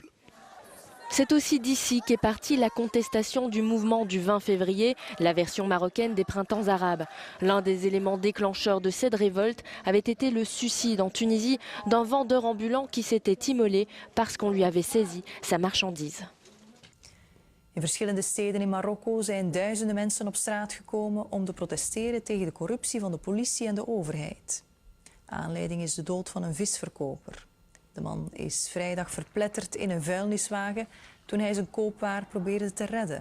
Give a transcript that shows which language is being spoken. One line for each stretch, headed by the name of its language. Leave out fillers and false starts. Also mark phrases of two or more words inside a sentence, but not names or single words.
French: C'est aussi d'ici qu'est partie la contestation du mouvement du 20 février, la version marocaine des printemps arabes. L'un des éléments déclencheurs de cette révolte avait été le suicide en Tunisie d'un vendeur ambulant qui s'était immolé parce qu'on lui avait saisi sa marchandise.
Dutch: In verschillende steden in Marokko zijn duizenden mensen op straat gekomen om te protesteren tegen de corruptie van de politie en de overheid. Aanleiding is de dood van een visverkoper. De man is vrijdag verpletterd in een vuilniswagen toen hij zijn koopwaar probeerde te redden.